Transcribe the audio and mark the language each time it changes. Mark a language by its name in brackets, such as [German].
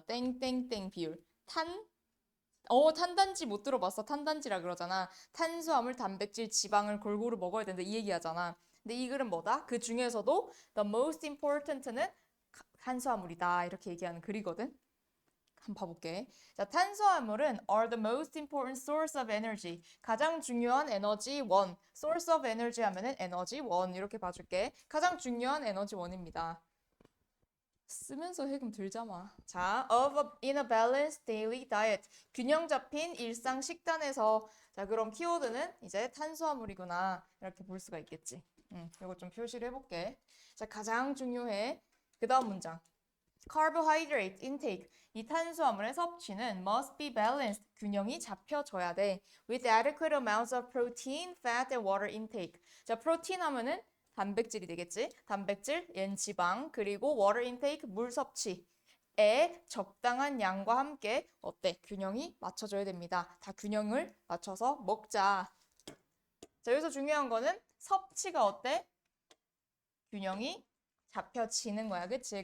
[Korean] 땡땡땡 비율. 탄단지 못 들어봤어. 탄단지라 그러잖아. 탄수화물, 단백질, 지방을 골고루 먹어야 된다. 이 얘기 하잖아. 근데 이 글은 뭐다? 그 중에서도 [English] the most important [Korean] 는 탄수화물이다. 이렇게 얘기하는 글이거든. 한번 봐볼게. [English] 자, 탄수화물은 are the most important source of energy. [Korean] 가장 중요한 에너지 원. [English] source of energy [Korean] 하면은 에너지 원. 이렇게 봐줄게. 가장 중요한 에너지 원입니다. 쓰면서 해금 들자마. [English] 자, in a balanced daily diet. [Korean] 균형 잡힌 일상 식단에서. 자, 그럼 키워드는 이제 탄수화물이구나. 이렇게 볼 수가 있겠지. 이거 좀 표시를 해볼게. 자, 가장 중요해. 그 다음 문장. [English] carbohydrate intake. [Korean] 이 탄수화물의 섭취는 [English] must be balanced. [Korean] 균형이 잡혀져야 돼. [English] with adequate amounts of protein, fat, and water intake. [Korean] 자, 프로틴 하면은 단백질이 되겠지? 단백질, 얜 지방, 그리고 [English] water intake, [Korean] 물 섭취에 적당한 양과 함께 어때? 균형이 맞춰져야 됩니다. 다 균형을 맞춰서 먹자. 자, 여기서 중요한 거는 섭취가 어때? 균형이 잡혀지는 거야. 그치?